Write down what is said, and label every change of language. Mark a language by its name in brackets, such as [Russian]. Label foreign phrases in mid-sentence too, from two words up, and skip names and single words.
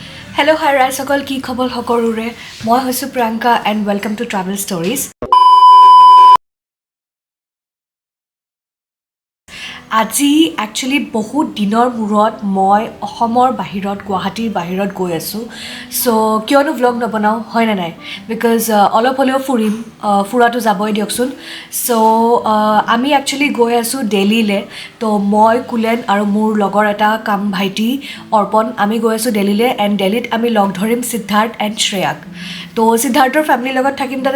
[English] Hello, hi, [Assamese] ৰাইজসকল, কি খবৰ সকলোৰে. মই হৈছোঁ [English] Priyanka and welcome to Travel Stories. [Assamese] আজি একচুৱেলি বহুত দিনৰ মূৰত মই অসমৰ বাহিৰত গুৱাহাটীৰ বাহিৰত গৈ আছোঁ চ' কিয়নো ভ্লগ নবনাওঁ হয় নে নাই বিকজ অলপ হ'লেও ফুৰিম ফুৰাটো যাবই দিয়কচোন চ' আমি একচুৱেলি গৈ আছোঁ দিল্লীলৈ তো মই কুলেন আৰু মোৰ লগৰ এটা কাম ভাইটি অৰ্পণ আমি গৈ আছোঁ দিল্লীলৈ এণ্ড দিল্লীত আমি লগ ধৰিম সিদ্ধাৰ্থ এণ্ড শ্ৰেয়াক তো সিদ্ধাৰ্থৰ ফেমিলিৰ লগত থাকিম তাতে